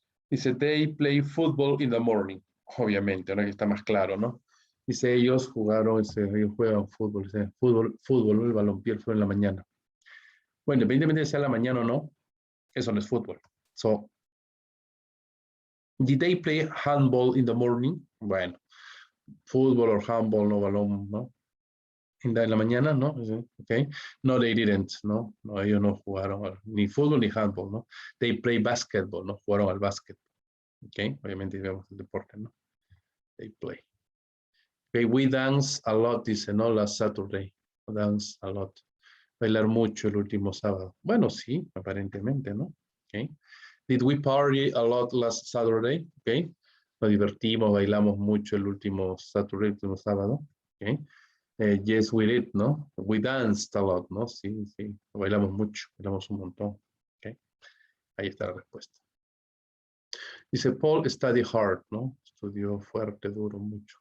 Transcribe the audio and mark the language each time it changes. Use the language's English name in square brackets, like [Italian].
[English] Dice, they play football in the morning. [Spanish] Obviamente, ahora que está más claro, ¿no? Dice, ellos jugaron, ellos juegan fútbol, dice, fútbol, ¿no? El balompié fue en la mañana. Bueno, independientemente de sea la mañana o no, eso no es fútbol. [English] So, did they play handball in the morning? [Spanish] Bueno, fútbol o handball, no balón, ¿no? En la mañana, ¿no? Okay. [English] No, they didn't, [Spanish] ¿no? No, ellos no jugaron ni fútbol ni handball, ¿no? [English] They play basketball, [Spanish] ¿no? Jugaron al básquet. Ok, obviamente vemos el deporte, ¿no? [English] They play. Okay, we dance a lot, dice, ¿no? Last Saturday. Dance a lot. [Spanish] Bailar mucho el último sábado. Bueno, sí, aparentemente, ¿no? [English] Okay. Did we party a lot last Saturday? Okay. [Spanish] Nos divertimos, bailamos mucho el último Saturday, el último sábado. [English] Okay. Yes, we did, ¿no? We danced a lot, ¿no? [Spanish] Sí, sí. Bailamos mucho, bailamos un montón. Okay. Ahí está la respuesta. Dice, [English] Paul study hard, [Spanish] ¿no? Estudió fuerte, duro, mucho.